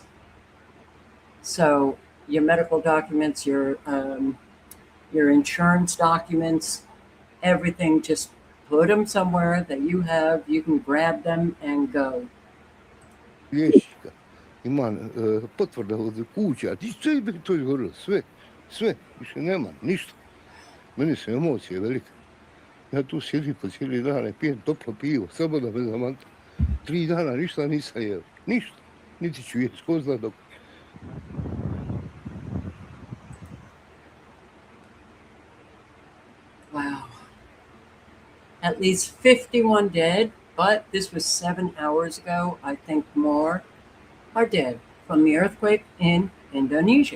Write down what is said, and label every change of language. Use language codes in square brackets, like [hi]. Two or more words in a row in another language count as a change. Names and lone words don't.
[en] So your medical documents, your insurance documents, everything, just put them somewhere that you have, you can grab them and go. [hr] Liječnika, imam potvrda od kuća, sve bi to izgorilo, sve, više nema, ništa. Meni su emocije velike. Ja tu sjedim po cijeli dan i pijem toplo pivo, samo da me zamanta. 3 dana ništa nisam jeo, ništa, niti ću jesti, ko zna dok. [en] Wow. At least 51 dead, but this was 7 hours ago. I think more are dead from the earthquake in Indonesia.